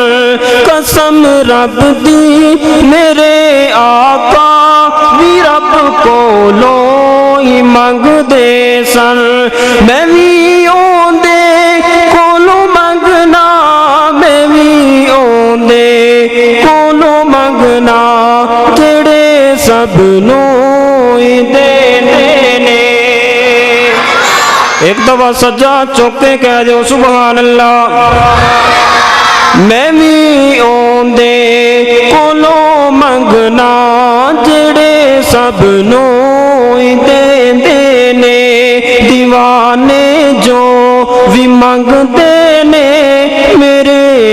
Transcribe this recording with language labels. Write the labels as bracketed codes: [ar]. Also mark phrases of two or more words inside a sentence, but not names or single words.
[pa] قسم رب دی میرے آقا بھی رب کولوں ہی منگ دے سن۔ میں بھی اوندے کولوں منگنا میں بھی اوندے کولوں منگنا جڑے سب نوں ہی دینے۔ ایک دفعہ سجا چوکے کہہ دیو [ar] سبحان اللہ۔ [pa] میں بھی اوندے کولوں منگنا جڑے سب نوں ہی دینے۔ دیوانے جو بھی منگ دینے میرے